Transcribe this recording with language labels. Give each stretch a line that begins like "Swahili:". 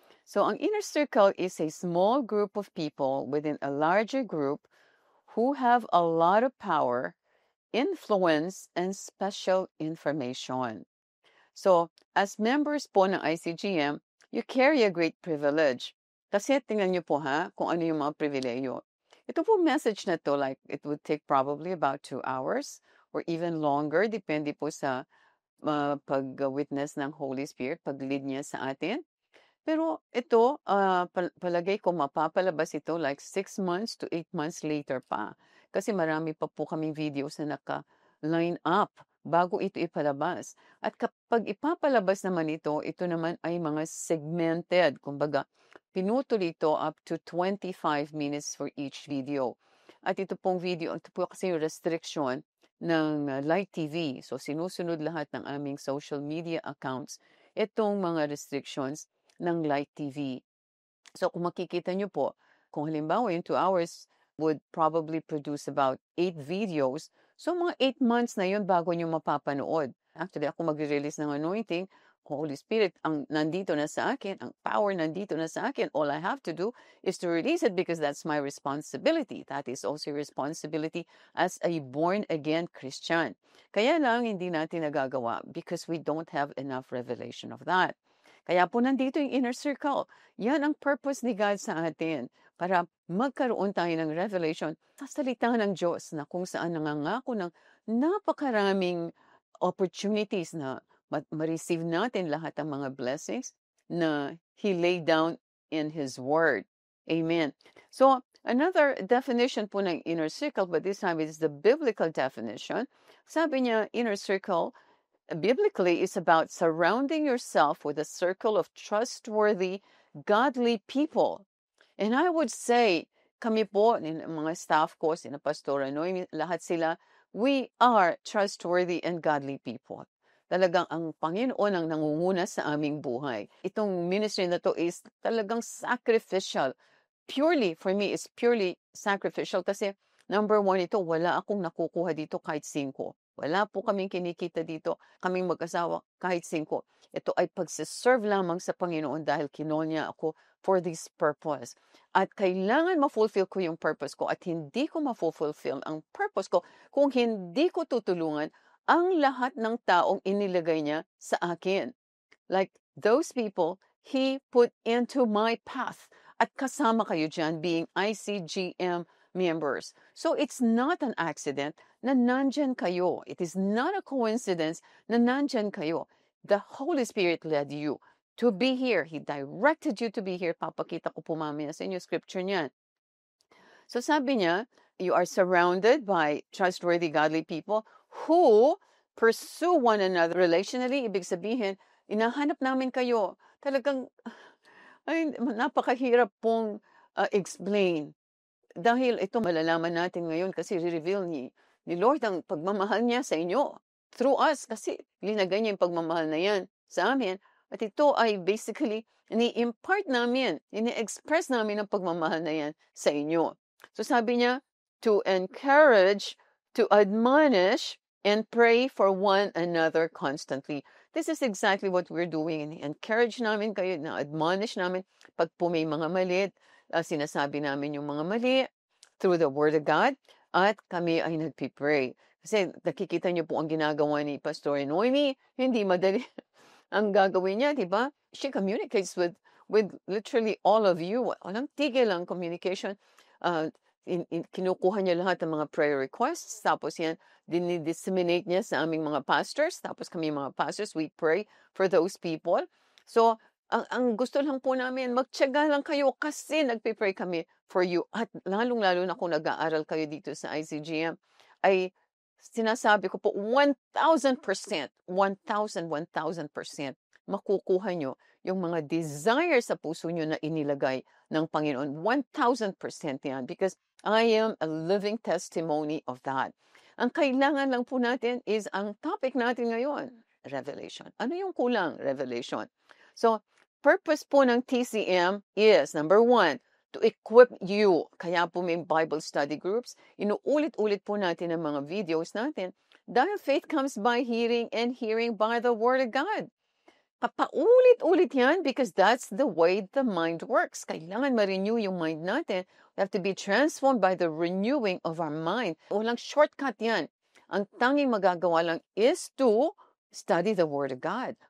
English: So,
Filipino: ang
English: inner circle is a small group of people within a larger group who have a lot of power, influence, and special information. So, as members
Filipino: po ng
English: ICGM, you carry a great privilege.
Filipino: Kasi tingnan niyo po kung ano yung mga pribileyo. Ito po message na to,
English: like, it would take probably about 2 hours or even longer,
Filipino: depende po sa pag-witness ng Holy Spirit, pag-lead niya sa atin. Pero ito, palagay ko mapapalabas ito
English: like 6 months to 8 months later
Filipino: pa. Kasi marami pa po kaming videos na
English: naka-line up
Filipino: bago ito ipalabas. At kapag ipapalabas naman ito naman ay mga segmented. Kumbaga, pinutol ito
English: up to 25 minutes for each video.
Filipino: At ito pong video, ito po kasi yung restriction ng Light TV. So, sinusunod lahat ng aming social media accounts itong mga restrictions ng Light TV. So, kung makikita nyo po, kung halimbawa
English: yung 2 hours would probably produce about 8 videos,
Filipino: so mga 8 months na yun bago nyo mapapanood.
English: Actually,
Filipino: ako magre-release ng anointing, Holy Spirit, ang nandito na sa akin, ang power nandito na sa akin.
English: All I have to do is to release it because that's my responsibility. That is also responsibility as a born-again Christian.
Filipino: Kaya lang, hindi natin nagagawa
English: because we don't have enough revelation of that.
Filipino: Kaya po nandito yung inner circle. Yan ang purpose ni God sa atin para magkaroon tayo ng revelation sa salita ng Diyos na kung saan nangangako ng napakaraming opportunities na ma-receive natin lahat ng mga blessings na
English: He laid down in His Word.
Filipino: Amen.
English: So, another definition
Filipino: po ng
English: inner circle, but this time it's the biblical definition.
Filipino: Sabi niya,
English: inner circle, biblically, is about surrounding yourself with a circle of trustworthy, godly people. And I would say,
Filipino: kami po, mga staff ko,
English: sina Pastora Noy, lahat sila, we are trustworthy and godly people.
Filipino: Talagang ang Panginoon ang nangunguna sa aming buhay. Itong ministry na to
English: is
Filipino: talagang sacrificial.
English: Purely, for me, it's purely sacrificial
Filipino: kasi number one ito, wala akong nakukuha dito kahit 5. Wala po kaming kinikita dito, kaming mag-asawa kahit 5. Ito ay pagsiserve lamang sa Panginoon dahil kinol niya ako
English: for this purpose.
Filipino: At kailangan ma-fulfill ko yung purpose ko at hindi ko ma-fulfill ang purpose ko kung hindi ko tutulungan ang lahat ng taong inilagay niya sa akin.
English: Like those people He put into my path.
Filipino: At kasama kayo dyan being ICGM members.
English: So it's not an accident
Filipino: na nandyan kayo.
English: It is not a coincidence
Filipino: na nandyan kayo.
English: The Holy Spirit led you to be here. He directed you to be here.
Filipino: Papakita ko po mamaya sa inyo scripture niyan.
English: So sabi niya, you are surrounded by trustworthy, godly people who pursue one another relationally.
Filipino: Ibig sabihin, inahanap namin kayo talagang ay napakahirap pong explain. Dahil ito malalaman natin ngayon kasi re-reveal ni Lord ang pagmamahal niya sa inyo
English: through us
Filipino: kasi linagay niya yung pagmamahal na yan sa amin. At ito ay basically ini-impart namin, ini-express namin ang pagmamahal na yan sa inyo. So sabi niya,
English: to encourage, to admonish, and pray for one another constantly. This is exactly what we're doing.
Filipino: Encourage namin kayo, na-admonish namin pag po may mga mali, sinasabi namin yung mga mali
English: through the Word of God
Filipino: at kami ay nagpipray. Kasi nakikita niyo po ang ginagawa ni Pastor Noemi, hindi madali ang gagawin niya, di ba?
English: She communicates with literally all of you.
Filipino: Walang tigil ang communication. Kinukuha niya lahat ng mga prayer requests, tapos yan, dinidisseminate niya sa aming mga pastors, tapos kami mga pastors,
English: we pray for those people.
Filipino: So, ang gusto lang po namin, magtiyaga lang kayo kasi nagpipray kami
English: for you.
Filipino: At lalong-lalo na kung nag-aaral kayo dito sa ICGM, ay sinasabi ko po 1,000%, 1,000% makukuha nyo yung mga desire sa puso nyo na inilagay ng Panginoon.
English: 1,000%
Filipino: yan
English: because I am a living testimony of that.
Filipino: Ang kailangan lang po natin is ang topic natin ngayon, revelation. Ano yung kulang?
English: Revelation. So, purpose po ng TCM is, number 1, to equip you.
Filipino: Kaya po may Bible study groups. Inuulit-ulit po natin ang mga videos natin.
English: Dahil faith comes by hearing and hearing by the Word of God.
Filipino: Papaulit-ulit yan
English: because that's the way the mind works.
Filipino: Kailangan ma-renew yung mind natin.
English: We have to be transformed by the renewing of our mind.
Filipino: Walang shortcut yan. Ang tanging magagawa lang
English: is to study the Word of God.